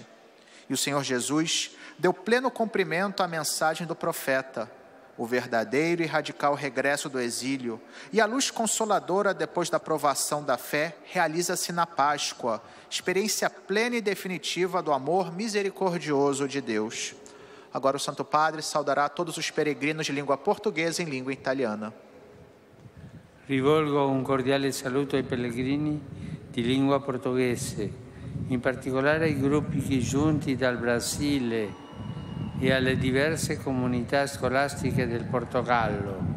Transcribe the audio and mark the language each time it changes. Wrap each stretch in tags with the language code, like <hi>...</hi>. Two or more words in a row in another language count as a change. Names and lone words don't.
<pt>E o Senhor Jesus deu pleno cumprimento à mensagem do profeta, o verdadeiro e radical regresso do exílio, e a luz consoladora depois da provação da fé realiza-se na Páscoa, experiência plena e definitiva do amor misericordioso de Deus. Agora o Santo Padre saudará todos os peregrinos de língua portuguesa em língua italiana.</pt> <it>Rivolgo un cordiale saluto ai pellegrini di lingua portoghese, in particolare ai gruppi giunti dal Brasile e alle diverse comunità scolastiche del Portogallo.</it>